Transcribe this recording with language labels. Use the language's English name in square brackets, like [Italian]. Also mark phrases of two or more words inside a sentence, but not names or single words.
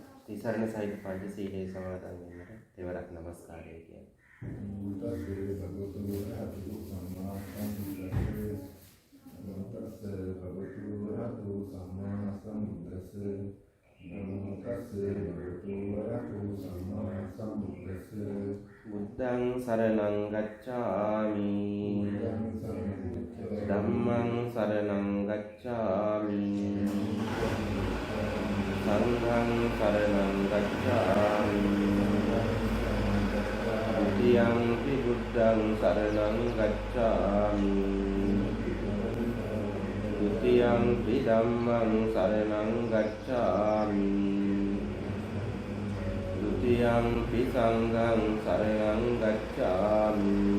[Sinhala] තිසරණ සහිත පංචශීලයේ සමාදන් වෙන්නට දෙවරක් නමස්කාරය කියනවා. [Pali] තස්සේ භගවතු වරහතු සම්මා සම්බුද්දස්සේ නමෝ තස්සේ භගවතු වරහතු සම්මා සම්බුද්දස්සේ නමෝ තස්සේ භගවතු වරහතු සම්මා සම්බුද්දස්සේ බුද්ධං සරණං ගච්ඡාමි ධම්මං සරණං ගච්ඡාමි සංඝං සරණං ගච්ඡාමි द्वितीयंपि बुद्धं शरणं गच्छामि द्वितीयंपि धम्मं शरणं गच्छामि द्वितीयंपि संघं शरणं गच्छामि